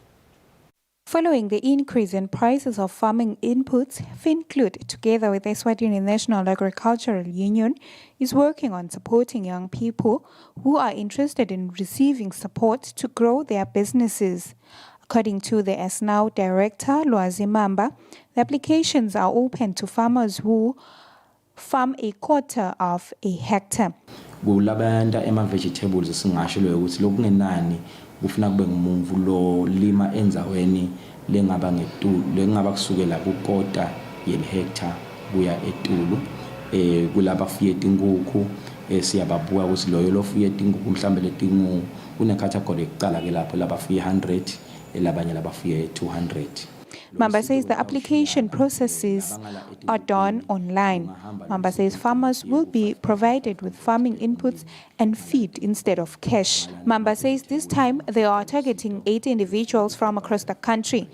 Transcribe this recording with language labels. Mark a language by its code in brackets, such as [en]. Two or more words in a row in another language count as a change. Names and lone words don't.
[en] Following the increase in prices of farming inputs, Finclud, together with the Eswatini National Agricultural Union, is working on supporting young people who are interested in receiving support to grow their businesses. According to the SNAU Director, Lwazimamba, the applications are open to farmers who farm a quarter of a hectare. [ss] Kulabanda ema-vegetables singasho ukuthi lokungenani kufuna kube ngumuntu lo lima enzaweni lengaba kusukela kukota yelhectare kuya etulu kulaba fuye inkukhu siyababuka ukuthi loyo lofuye inkukhu mhlambe letingu une category ekuqala ke lapho labafuye 100 elabanye labafuye 200. [en] Mamba says the application processes are done online. Mamba says farmers will be provided with farming inputs and feed instead of cash. Mamba says this time they are targeting 80 individuals from across the country.